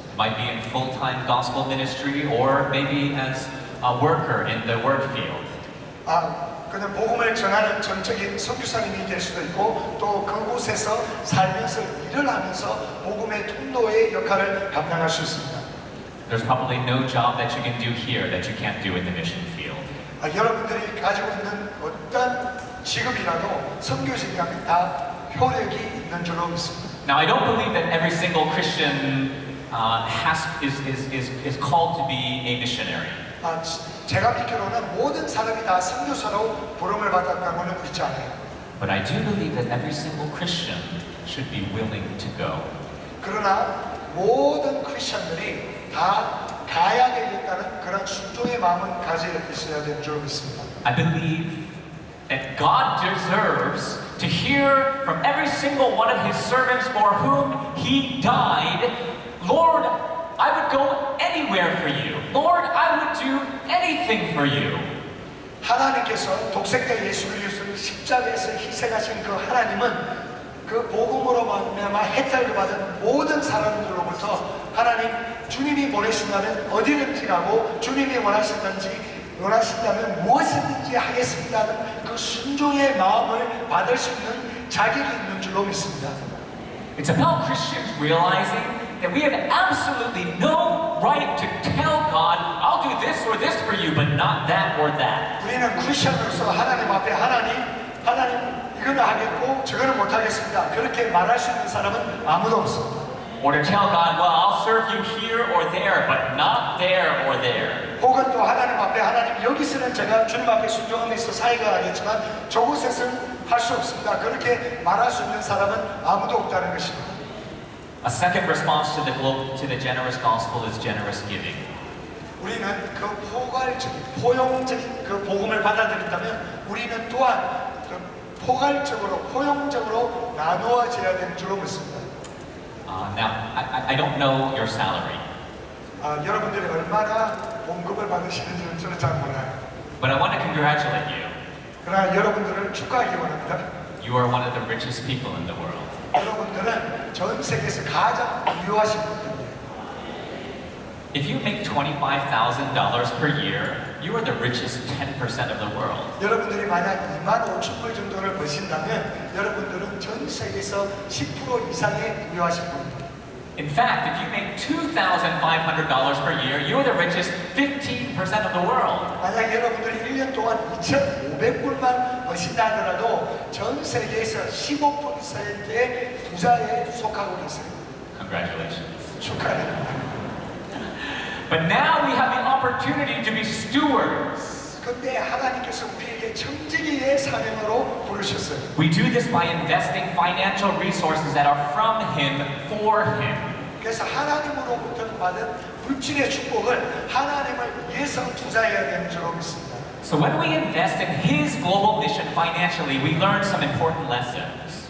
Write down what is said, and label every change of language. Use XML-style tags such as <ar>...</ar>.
<en>Might be in full-time gospel ministry or maybe as a worker in the work field.</en> <ko>그는 복음을 전하는 전적인 선교사님이 될 수도 있고 또 그곳에서 살면서 일을 하면서 복음의 통로의 역할을 감당할 수 있습니다.</ko> <en>There's probably no job that you can do here that you can't do in the mission field.</en> <ko>여러분들이 가지고 있는 어떤 직업이라도 선교직이라면 다 효력이 있는 줄로 믿습니다.</ko> <en>Now, I don't believe that every single Christian is called to be a missionary.</en> <ko>제가 믿기로는 모든 사람이 다 선교사로 부름을 받았다고는 믿지 않아요.</ko> <en>But I do believe that every single Christian should be willing to go.</en> <ko>그러나 모든 크리스천들이 다 가야 되겠다는 그런 순종의 마음은 가지고 있어야 되는 줄 믿습니다.</ko> <en>I believe that God deserves to hear from every single one of His servants for whom He died, Lord, I would go anywhere for you. Lord, I would do anything for you.</en> <ko>하나님께서 독생자 예수 그리스도를 십자가에서 희생하신 그 하나님은 그 복음으로 말미암아 혜택을 받은 모든 사람들로부터 하나님 주님이 보내신다면 어디든지 가고 주님이 원하신다면 무엇이든지 하겠습니다는 그 순종의 마음을 받을 수 있는 자격이 있는 줄로 믿습니다.</ko> <en>It's about Christians realizing that we have absolutely no right to tell God, I'll do this or this for you, but not that or that.</en> <ko>우리는 크리스천으로서 하나님 앞에 하나님 이거는 하겠고 저거는 못하겠습니다. 그렇게 말할 수 있는 사람은 아무도 없습니다.</ko> <en>Or to tell God, well, I'll serve you here or there, but not there or there.</en> <ko>혹은 또 하나님 앞에 하나님 여기서는 제가 주님 앞에 순종하면서 사역을 하겠지만 저곳에서는 할 수 없습니다. 그렇게 말할 수 있는 사람은 아무도 없다는 것입니다.</ko> <en>A second response to the generous gospel is generous giving.</en> <ko>우리는 그 포용적인 그 복음을 받아들인다면 우리는 또한 그 포용적으로 나누어져야 되는 줄로 믿습니다.</ko> <en>Now, I don't know your salary,</en> <ko>여러분들이 얼마나 봉급을 받으시는지는 저는 잘 몰라요.</ko> <en>but I want to congratulate you.</en> <ko>그러나 여러분들을 축하하기 원합니다.</ko> <en>You are one of the richest people in the world.</en> <ko>여러분들은 전 세계에서 가장 유효하신 분들이에요.</ko> <en>If you make $25,000 per year, you are the richest 10% of the world.</en> <ko>여러분들이 만약 25,000불 정도를 버신다면 여러분들은 전 세계에서 10% 이상의 유효하신 분입니다.</ko> <en>In fact, if you make $2,500 per year, you are the richest 15% of the world.</en> <ko>만약 여러분들이 1년 동안 2,500불만 버신다 하더라도 전 세계에서 15%의 부자에 속하고 계세요.</ko> <en>Congratulations.</en> <ko>축하드립니다.</ko> <en>But now we have the opportunity to be stewards.</en> <ko>근데 하나님께서 우리에게 청지기의 사명으로 부르셨어요.</ko> <en>We do this by investing financial resources that are from Him for Him.</en> <ko>그래서 하나님으로부터 받은 물질의 축복을 하나님을 위해서 투자해야 되는 줄로 믿습니다.</ko> <en>So when we invest in His global mission financially, we learn some important lessons.</en>